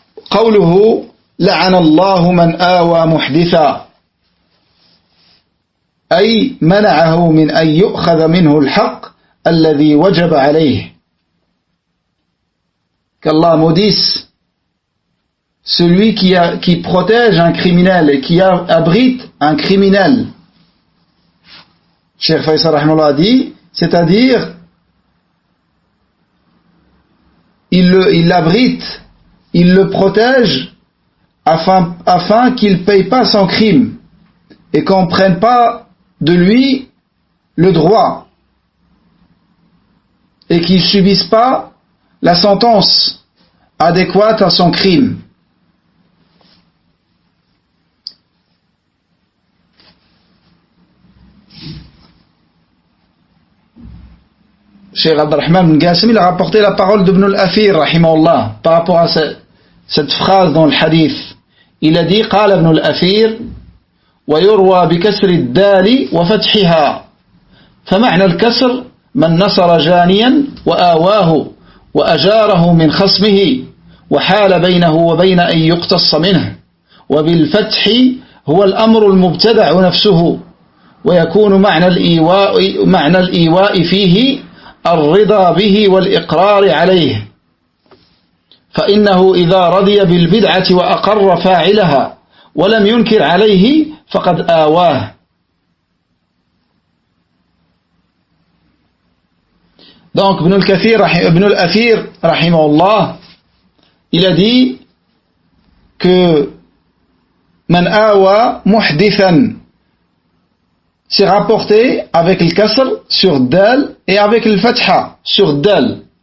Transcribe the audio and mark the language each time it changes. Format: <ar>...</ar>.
<ar>قوله لعن الله من آوى محدثا أي منعه من أن يؤخذ منه الحق الذي وجب عليه.</ar> <fr>Qu'Allah maudisse celui qui protège un criminel et qui abrite un criminel. Cheikh Faisal rahimahullah a dit, c'est-à-dire il l'abrite, il le protège afin qu'il ne paye pas son crime et qu'on ne prenne pas de lui le droit et qu'il ne subisse pas la sentence adéquate à son crime. Cheikh Abdurrahman bin Qasim, il a rapporté la parole d'Ibn al-Athir rahimahullah par rapport à cette phrase dans le hadith. Il a dit</fr> <ar>قال ابن الأثير ويروى بكسر الدال وفتحها فمعنى الكسر من نصر جانيا وآواه وأجاره من خصمه وحال بينه وبين أن يقتص منه وبالفتح هو الأمر المبتدع نفسه ويكون معنى الإيواء فيه الرضا به والإقرار عليه فإنه إذا رضي بالبدعة وأقر فاعلها ولم ينكر عليه فقد آواه.</ar> <fr>Donc Ibn al-Athir rahimahullah, il a dit que</fr> <ar>man awa muhdithan,</ar> <fr>c'est rapporté avec le kasr sur dal et avec le fatha sur dal.</fr>